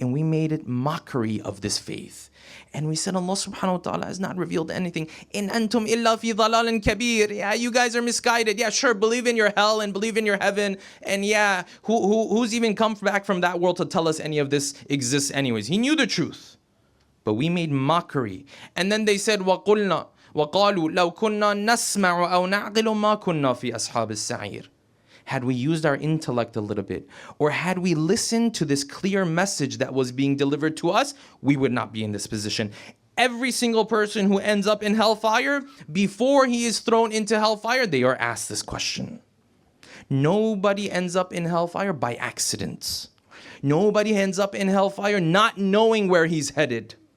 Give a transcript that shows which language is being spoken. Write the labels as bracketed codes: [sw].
[en] And we made it mockery of this faith. And we said Allah subhanahu wa ta'ala has not revealed anything. [ar] In antum illa fi dhalalin kabir. [en] Yeah, you guys are misguided. Yeah, sure, believe in your hell and believe in your heaven. And yeah, who's even come back from that world to tell us any of this exists anyways? He knew the truth. But we made mockery. And then they said, [ar] وَقُلْنَا وَقَالُوا لَوْ كُنَّا نَسْمَعُ أَوْ نَعْقِلُ مَا كُنَّا فِي أَصْحَابِ السَّعِيرِ. [en] Had we used our intellect a little bit, or had we listened to this clear message that was being delivered to us, we would not be in this position. Every single person who ends up in hellfire, before he is thrown into hellfire, they are asked this question. Nobody ends up in hellfire by accident. Nobody ends up in hellfire not knowing where he's headed.